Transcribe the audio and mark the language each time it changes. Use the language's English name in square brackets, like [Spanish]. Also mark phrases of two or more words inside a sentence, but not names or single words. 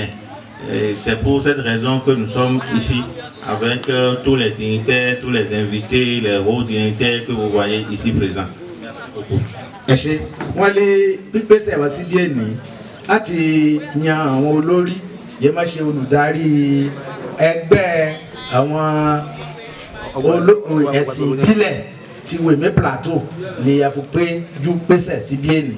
[French] C'est pour cette raison que nous sommes ici avec tous les dignitaires, tous les invités, les hauts dignitaires que vous voyez ici présents. Merci beaucoup. [Yoruba] Wọ́n lé pípésẹ̀ wá sí bí ẹni láti yan àwọn olórí yẹ má ṣe olùdarí ẹgbẹ́ àwọn ẹ̀sìn ìbílẹ̀ ti Wèmí Plateau ni a fi pé ju pésẹ̀ sí bí ẹni.